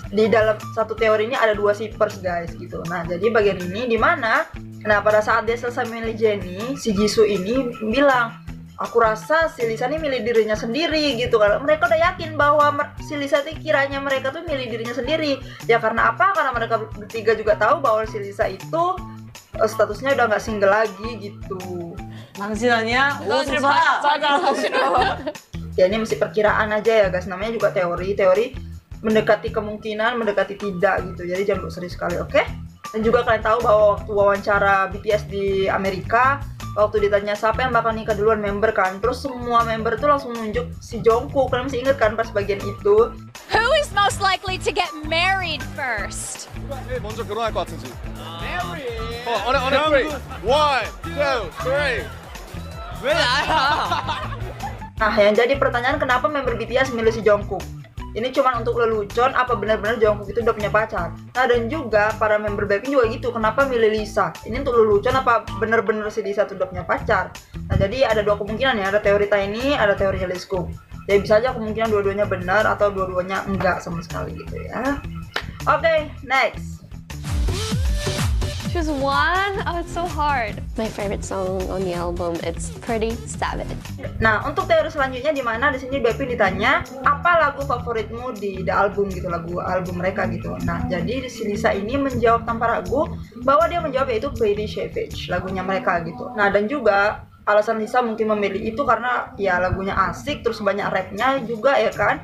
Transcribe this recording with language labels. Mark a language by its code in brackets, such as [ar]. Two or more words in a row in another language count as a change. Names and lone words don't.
[id] Di dalam satu teori ini ada dua shippers guys gitu. Nah jadi bagian ini dimana, nah pada saat dia selesai milih Jennie, si Jisoo ini bilang, aku rasa si Lisa ini milih dirinya sendiri gitu kan. Mereka udah yakin bahwa si Lisa itu kiranya mereka tuh milih dirinya sendiri. Ya karena apa? Karena mereka bertiga juga tahu bahwa si Lisa itu statusnya udah nggak single lagi gitu. [ko] 당신 아니야? 옷을 봐. 맞아, [id] Ya ini mesti perkiraan aja ya guys. Namanya juga teori mendekati kemungkinan, mendekati tidak gitu. Jadi jangan serius sekali, oke? Dan juga kalian tahu bahwa waktu wawancara BTS di Amerika, waktu ditanya siapa yang bakal nikah duluan member kan, terus semua member tuh langsung nunjuk si Jungkook. Kalian masih inget kan pas bagian itu? [en] Who is most likely to get married first? [ko] 먼저 결혼할 것 같은지. [en] On a three. 1, 2, 3. [ko] 왜 나야? [id] Nah, yang jadi pertanyaan kenapa member BTS milih si Jungkook? Ini cuma untuk lelucon apa benar-benar Jungkook itu udah punya pacar? Nah, dan juga para member Blackpink juga gitu, kenapa milih Lisa? Ini untuk lelucon apa benar-benar si Lisa tuh udah punya pacar? Nah, jadi ada dua kemungkinan ya, ada teori Tiny, ada teorinya Liskook. Jadi bisa aja kemungkinan dua-duanya benar atau dua-duanya enggak sama sekali gitu ya. Oke, next. [en] Choose one? Oh, it's so hard. My favorite song on the album, it's Pretty Savage. [id] Nah, untuk teori selanjutnya di mana di sini Blackpink ditanya apa lagu favoritmu di [en] the album [id] gitu, lagu album mereka gitu. Nah, jadi si Lisa ini menjawab tanpa ragu bahwa dia menjawab yaitu Pretty Savage, lagunya mereka gitu. Nah, dan juga alasan Lisa mungkin memilih itu karena ya lagunya asik, terus banyak rapnya juga ya kan.